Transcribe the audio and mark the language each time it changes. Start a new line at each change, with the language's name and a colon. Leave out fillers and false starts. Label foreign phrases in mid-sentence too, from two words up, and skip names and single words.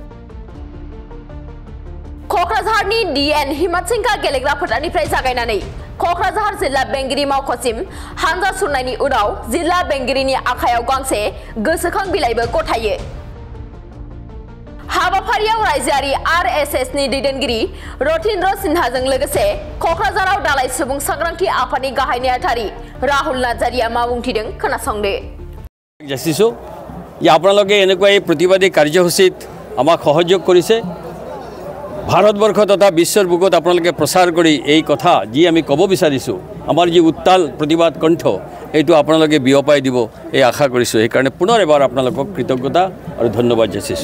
Bodo: क'क्राझारनि DN हिम्मत सिंह गेलेग्रा फोथारनिफ्राय जागायनानै क'क्राझार जिल्ला बेंगिरि मावख'सिम हानजा सुरनायनि उनाव जिल्ला बेंगिरिनि आखायाव गांसे गोसोखां बिलाइबो गथायो। हाबाफारियाव रायजोआरि RSS नि दैदेनगिरि रथिन्द्र सिन्हाजों लोगोसे क'क्राझाराव दालाइ सुबुं सांग्रांथि आफादनि गाहाय नेहाथारि राहुल नार्जारिया मा बुंथिदों खोनासंदो।
Assamese: जासिছো আপোনালোকে এনেকুৱা এই প্ৰতিবাদী কাৰ্যসূচীত আমাক সহযোগ কৰিছে। ভাৰতবৰ্ষ তথা বিশ্বৰ বুকুত আপোনালোকে প্ৰচাৰ কৰি এই কথা যি আমি ক'ব বিচাৰিছোঁ আমাৰ যি উত্তাল প্ৰতিবাদ কণ্ঠ এইটো আপোনালোকে বিয়পাই দিব এই আশা কৰিছোঁ। সেইকাৰণে পুনৰ এবাৰ আপোনালোকক কৃতজ্ঞতা আৰু ধন্যবাদ যাচিছোঁ।